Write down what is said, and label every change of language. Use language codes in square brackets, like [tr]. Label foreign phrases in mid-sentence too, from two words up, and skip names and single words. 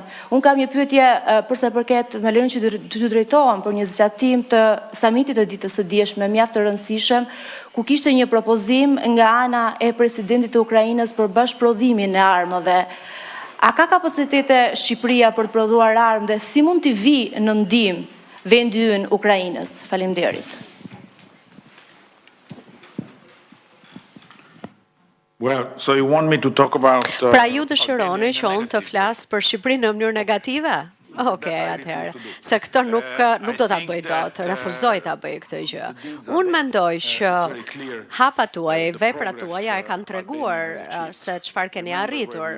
[sq] Unë kam një pyetje përsa i përket, me lejon që të drejtohem për një zgjatim të samitit të ditës së dieshme mjaft të rëndësishëm, ku kishte një propozim nga ana e presidentit të Ukrainës për bashkëprodhimin e armëve. A ka kapacitete Shqipëria për të prodhuar armë dhe si mund t'i vi në ndihmë vendi ynë Ukrainës? Faleminderit. [en] Well, so you want me to talk about [sq] Pra ju dëshironi që unë të flas për Shqipërinë në mënyrë negative? Okej, atëherë, se këtë nuk do ta bëj dot, refuzoj ta bëj këtë gjë. Unë mendoj që hapat tuaja, veprat tuaja e kanë treguar se çfarë keni arritur.